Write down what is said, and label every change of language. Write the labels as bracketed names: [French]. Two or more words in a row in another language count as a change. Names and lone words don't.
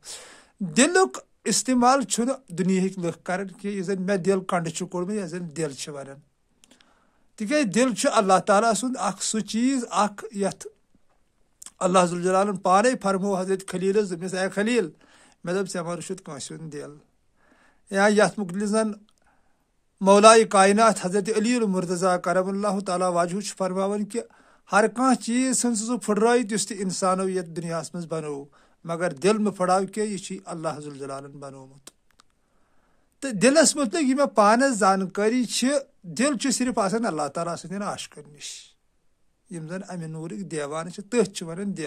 [Kashmiri] دِلُک استعمال چھُنہٕ دُنیہٕکۍ لُکھ کران کہِ یُس زن مےٚ دِل کنڈٕ چھُ کوٚڑمُت یتھ زن دِل چھِ ونان، تِکیٛازِ دِل چھُ اللہ تعالیٰ سُنٛد اکھ سُہ چیٖز اکھ یتھ اللہ ذوالجلالن پانے فرموو حضرت خلیٖلس، دوٚپنس اے خلیٖل مےٚ دوٚپ ژےٚ ما رُچھُتھ کٲنٛسہِ ہُنٛد دِل۔ یا یتھ مُتعلِق زن مولایہِ کاینات حضرت علی المرتضیٰ [Arabic] کرم اللہ تعالیٰ وجہہ [Kashmiri] چھُ فرماوان کہِ ہر کانٛہہ چیٖز ژھٕن سُہ پھٕٹرٲیِتھ یُس تہِ انسانو یتھ دُنیاہس منٛز بنوو، مگر دِل مہٕ پھٕٹراو کینٛہہ، یہِ چھُے اللہ ذوالجلالن بنوومُت۔ تہٕ دِلس مُتعلِق یہِ مےٚ پانس زانکٲری چھِ، دِل چھُ صرف آسان اللہ تعالیٰ سٕنٛدٮ۪ن عاشقن نِش، یِم زن امہِ نوٗرٕکۍ دیوان چھِ، تٔتھۍ چھِ ونان دِل۔